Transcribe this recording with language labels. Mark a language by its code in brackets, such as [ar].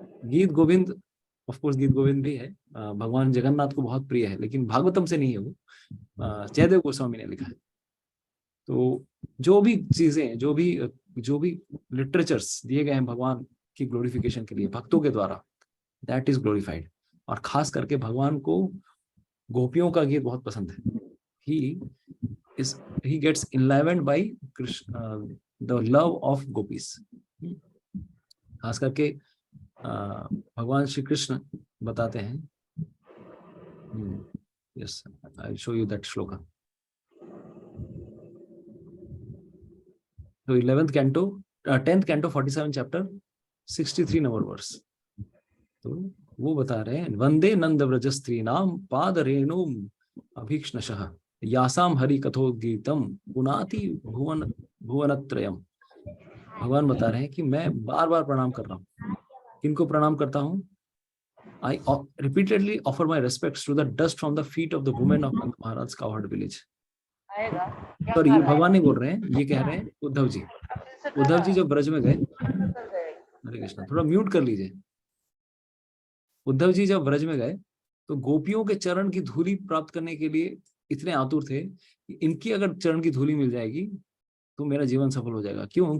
[hi] गीत Govind, of course गीत गोविंद भी है, भगवान जगन्नाथ को बहुत प्रिय है, लेकिन भागवतम से नहीं है वो, जयदेव गोस्वामी ने लिखा है। तो जो भी चीजें, जो भी लिटरेचर्स दिए गए हैं भगवान की ग्लोरिफिकेशन के लिए भक्तों के द्वारा, [en] That is glorified. [hi] और खास करके भगवान को गोपियों का गीत बहुत पसंद है। [en] he gets enlivened by the love of gopis। [hi] खास करके भगवान श्री कृष्ण बताते हैं, [en] Yes I will show you that shloka. [hi] तो 11th canto 10th canto 47 chapter 63 number verse, तो वो बता रहे हैं, [sa] वंदे नंद व्रज स्त्री नाम पाद रेणु अभीक्ष्णशः यासाम हरि कथोगीतम पुनाति भुवनत्रयम। [hi] भगवान बता रहे हैं कि मैं बार बार प्रणाम कर रहा हूँ। किनको प्रणाम करता हूँ? [en] I repeatedly offer my respects to the dust from the feet of the women of Maharaj's cowherd village। [hi] Sorry, ये भगवान नहीं बोल रहे हैं, ये कह रहे हैं उद्धव जी। उद्धव जी जब ब्रज में गए, हरे कृष्णा, थोड़ा म्यूट कर लीजिए। उद्धव जी जब ब्रज में गए तो गोपियों के चरण की धूली प्राप्त करने के लिए इतने आतुर थे कि इनकी अगर चरण की धूली मिल जाएगी तो मेरा जीवन सफल हो जाएगा। क्यों?